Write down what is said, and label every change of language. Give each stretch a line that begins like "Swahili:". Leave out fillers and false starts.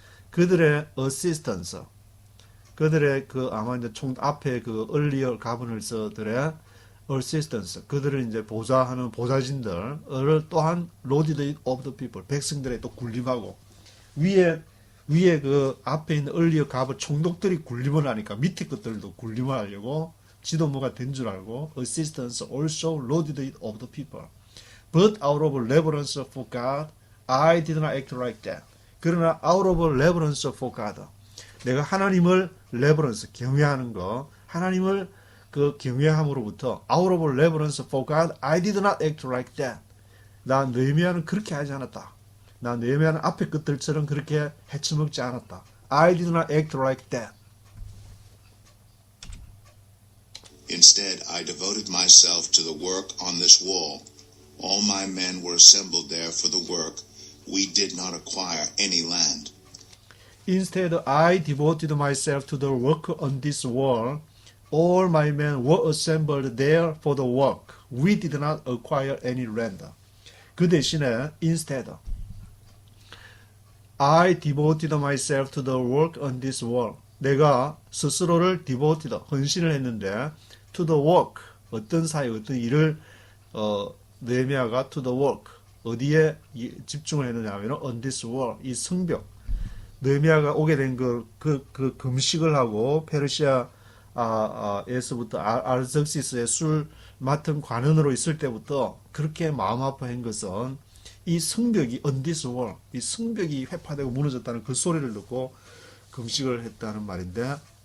Korean: 그들의 assistants, 그들의 그 아마 이제 총 앞에 그 earlier governors들의 assistants, 그들을 이제 보좌하는 보좌진들을 또한
English: loaded it of the people,
Korean: 백성들의 또 군림하고, 위에 그 앞에 있는 earlier governor 총독들이 군림을 하니까 밑에 것들도 군림을 하려고 지도부가 된 줄 알고
English: assistants also loaded it of the people. But out of reverence for God, I did not act like that.
Korean: 그러나
English: out of reverence for God,
Korean: 내가 하나님을 reverence, 경외하는 거, 하나님을 그 경외함으로부터
English: out of reverence for God, I did not act like that.
Korean: 나 느헤미야는 그렇게 하지 않았다. 나 느헤미야는 앞에 것들처럼 그렇게 해쳐먹지 않았다.
English: I did not act like that. Instead, I devoted myself to the work on this wall. All my men were assembled there for the work. We did not acquire any land. Instead, I devoted myself to the work on this wall. All my men were assembled there for the work. We did not acquire any land.
Korean: 그 대신에
English: instead, I devoted myself to the work on this wall.
Korean: 내가 스스로를 devoted, 헌신을 했는데
English: to the work,
Korean: 어떤 일을 느헤미야가 to the work, 어디에 집중을 했느냐 하면
English: on this wall,
Korean: 이 성벽. 느헤미야가 오게 된 그 금식을 하고 페르시아에서부터 아르적시스의 술 맡은 관원으로 있을 때부터 그렇게 마음 아파한 것은 이 성벽이
English: on this wall,
Korean: 이 성벽이 회파되고 무너졌다는 그 소리를 듣고 금식을 했다는 말인데,